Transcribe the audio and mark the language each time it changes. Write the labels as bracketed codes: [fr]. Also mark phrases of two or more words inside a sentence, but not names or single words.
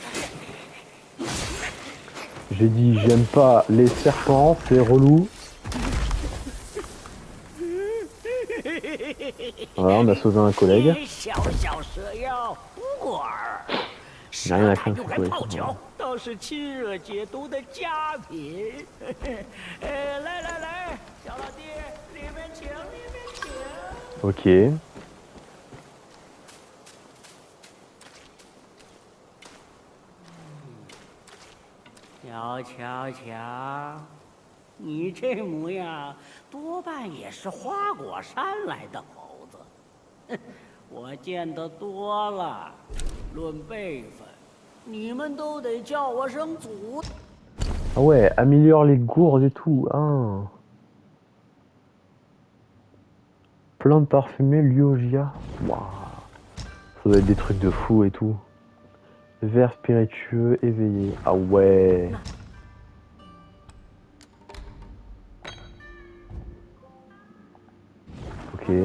[fr] J'ai dit j'aime pas les serpents, c'est relou. Voilà, on a sauvé un collègue. Il n'y a rien à craindre, c'est quoi. Ok. [zh] 瞧瞧瞧，你这模样，多半也是花果山来的猴子。哼，我见得多了，论辈分，你们都得叫我声祖。 [fr] Ah ouais, améliore les gourdes et tout. Hein. Plante parfumée, Lyogia. Waouh. Ça doit être des trucs de fou et tout. Vert spiritueux, éveillé. Ah ouais. Ok.